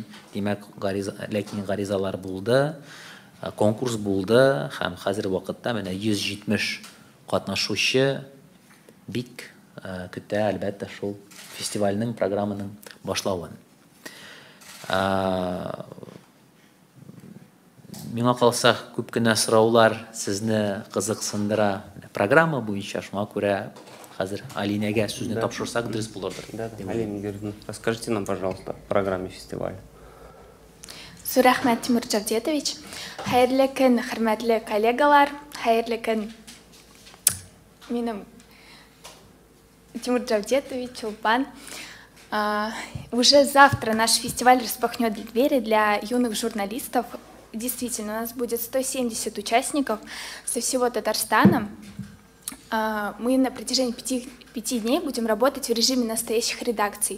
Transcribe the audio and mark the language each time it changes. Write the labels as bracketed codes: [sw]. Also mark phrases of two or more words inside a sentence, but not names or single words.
[tt] Димәк, ләкин гаризалар булды, конкурс булды һәм хәзер вакытта менә 170 катнашучы бик көтә әлбәттә шул фестивальнең, программаның башлавын. Миңа калса, күп кенә сораулар сезне кызыксындыра. Программа буенча, шуңа күрә хәзер Алинәгә сүзне тапшырсак дөрес булырдыр. Алина, [ru] расскажите нам, пожалуйста, о программе фестиваля. [tt] Зур рәхмәт, Тимур Джавдетович. Хәерле көн, хөрмәтле коллегалар. Хәерле көн. Минем Тимур Джавдетович, Чулпан. [ru] Уже завтра наш фестиваль распахнет двери для юных журналистов. Действительно, у нас будет 170 участников со всего Татарстана. Мы на протяжении 5 дней будем работать в режиме настоящих редакций.